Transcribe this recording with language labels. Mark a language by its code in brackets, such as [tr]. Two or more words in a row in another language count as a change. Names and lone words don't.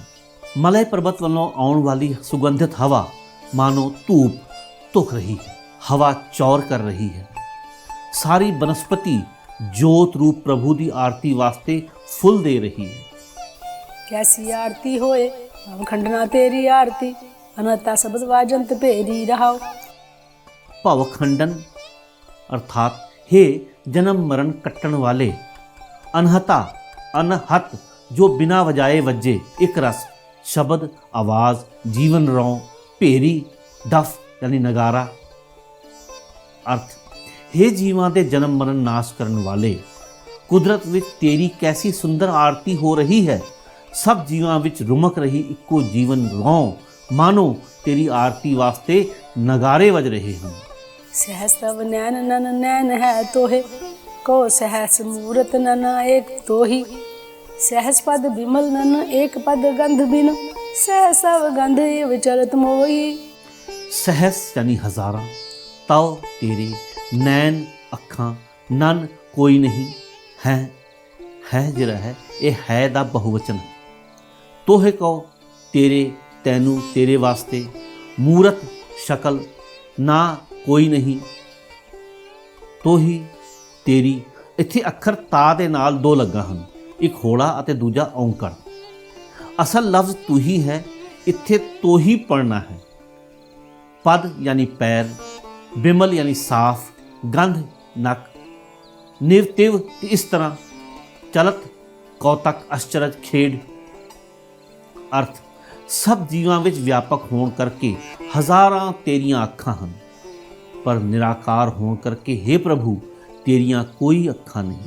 [pa] ਮਲੈ ਪਰਬਤ ਵੱਲੋਂ ਆਉਣ ਵਾਲੀ ਸੁਗੰਧਿਤ ਹਵਾ ਮਾਨੋ ਧੂਪ ਧੁਖ ਰਹੀ ਹੈ, ਹਵਾ ਚੌਰ ਕਰ ਰਹੀ ਹੈ। ਸਾਰੀ ਬਨਸਪਤੀ ਜੋਤ ਰੂਪ ਪ੍ਰਭੂ ਦੀ ਆਰਤੀ ਵਾਸਤੇ ਫੁੱਲ ਦੇ ਰਹੀ ਹੈ। ਕੈਸੀ ਆਰਤੀ ਹੋਏ ਖੰਡਨਾ ਤੇਰੀ ਆਰਤੀ, ਅਨਤਾ ਸ਼ਬਦ ਵਾਜੰਤ ਪੇਰੀ ਰਹਾਓ। ਭਵਖੰਡਨ ਅਰਥਾਤ ਹੇ ਜਨਮ ਮਰਣ ਕੱਟਨ ਵਾਲੇ, ਅਨਹਤਾ ਅਨਹਤ ਜੋ ਬਿਨਾ ਵਜਾਏ ਵਜੇ, ਏਕ ਰਸ ਸ਼ਬਦ ਆਵਾਜ਼, ਜੀਵਨ ਰੌ, ਭੇਰੀ ਡਫ ਯਾਨੀ ਨਗਾਰਾ। ਅਰਥ ਹੇ ਜੀਵਾਂ ਦੇ ਜਨਮ ਮਰਣ ਨਾਸ਼ ਕਰਨ ਵਾਲੇ, ਕੁਦਰਤ ਵਿਚ ਤੇਰੀ ਕੈਸੀ ਸੁੰਦਰ ਆਰਤੀ ਹੋ ਰਹੀ ਹੈ। ਸਭ ਜੀਵਾਂ ਵਿਚ ਰੁਮਕ ਰਹੀ ਇੱਕੋ ਜੀਵਨ ਰੌ, ਮਾਨੋ ਤੇਰੀ ਆਰਤੀ ਵਾਸਤੇ ਨਗਾਰੇ ਵੱਜ ਰਹੇ ਹੈਂ। ਸਹਸ ਤਬ ਨੈਨ ਨਨ ਨੈਨ ਹੈ ਤੋਹੇ, ਕੋ ਸਹਸ ਮੂਰਤ ਨਨ ਏਕ ਤੋਹੀ। ਸਹਸ ਪਦ ਵਿਮਲ ਨਨ ਏਕ ਪਦ ਗੰਧ ਬਿਨ, ਸਹਸ ਸਭ ਗੰਧ ਵਿਚਰਤ ਮੋਹੀ। ਸਹਸ ਯਾਨੀ ਹਜ਼ਾਰਾ, ਤਵ ਤੇਰੇ, ਨੈਨ ਅੱਖਾਂ, ਨਨ ਕੋਈ ਨਹੀਂ, ਹੈ ਜਿਹੜਾ ਹੈ ਇਹ ਹੈ ਦਾ ਬਹੁਵਚਨ ਹੈ। ਤੋਹੇ ਕਹੋ ਤੇਰੇ, ਤੈਨੂੰ, ਤੇਰੇ ਵਾਸਤੇ, ਮੂਰਤ ਸ਼ਕਲ, ਨਾ ਕੋਈ ਨਹੀਂ, ਤੋਹੀ ਤੇਰੀ। ਇੱਥੇ ਅੱਖਰ ਤਾ ਦੇ ਨਾਲ ਦੋ ਲੱਗਾ ਹਨ, ਇੱਕ ਹੋੜਾ ਅਤੇ ਦੂਜਾ ਔਂਕੜ। ਅਸਲ ਲਫ਼ਜ਼ ਤੂੰ ਹੀ ਹੈ, ਇੱਥੇ ਤੋਹੀ ਪੜਨਾ ਹੈ। ਪਦ ਯਾਨੀ ਪੈਰ, ਬਿਮਲ ਯਾਨੀ ਸਾਫ਼, ਗੰਧ ਨੱਕ, ਨਿਵਤਿਵ ਇਸ ਤਰਹ, ਚਲਤ ਕੌਤਕ ਅਸ਼ਚਰਜ ਖੇਡ। ਅਰਥ ਸਭ ਜੀਵਾਂ ਵਿਚ ਵਿਆਪਕ ਹੋਣ ਕਰਕੇ ਹਜ਼ਾਰਾਂ ਤੇਰੀਆਂ ਅੱਖਾਂ ਹਨ, ਪਰ ਨਿਰਾਕਾਰ ਹੋਣ ਕਰਕੇ ਹੇ ਪ੍ਰਭੂ ਤੇਰੀਆਂ ਕੋਈ ਅੱਖਾਂ ਨਹੀਂ।